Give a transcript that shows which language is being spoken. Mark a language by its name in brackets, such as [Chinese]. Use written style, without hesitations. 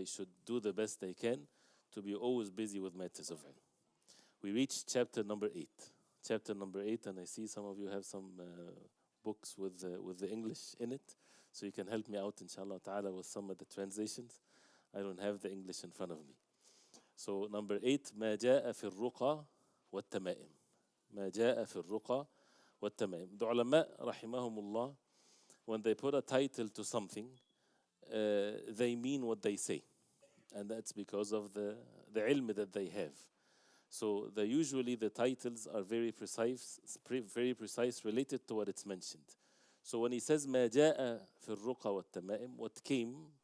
[English] They should do the best they can to be always busy with matters of ilm. We reached chapter number 8. Chapter number 8, and I see some of you have some books with the English in it, so you can help me out, inshallah ta'ala, with some of the translations. I don't have the English in front of me. [Arabic] So number 8, ما جاء في الرقى والتمائم. ما جاء في الرقى والتمائم. [English] The ulama rahimahumullah, when they put a title to something, they mean what they say, and that's because of the ilm that they have. So usually the titles are very precise, related to what it's mentioned. So when he says [Arabic] ما جاء في الرقى والتمائم, [English] what came,